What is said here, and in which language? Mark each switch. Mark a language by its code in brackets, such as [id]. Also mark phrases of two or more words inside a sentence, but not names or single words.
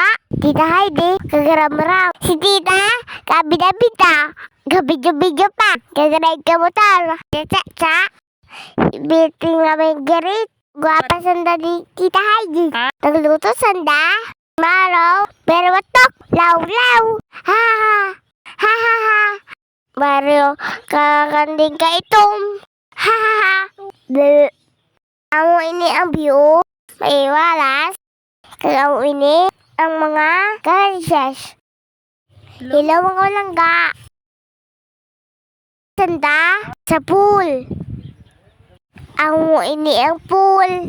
[krj] Tita Heidi. Kag Ramram. Si Tita. Kabida-bida. Gabidyo-bidyo pa. Kagaray ka motor. Tita Chacha. Biting na may garit. Guwapa sanda di Tita Heidi. Nagluto sanda. Maraw. Pero watok. Law-law. Ha ha. Ha ha ha. Mario. Kakanding ka itom. Ha ha ha. Amo ini ang view. May walas. Kaya ini ang mga gadgets. Hello mga langga. Sanda sa pool. Ang ini ang pool.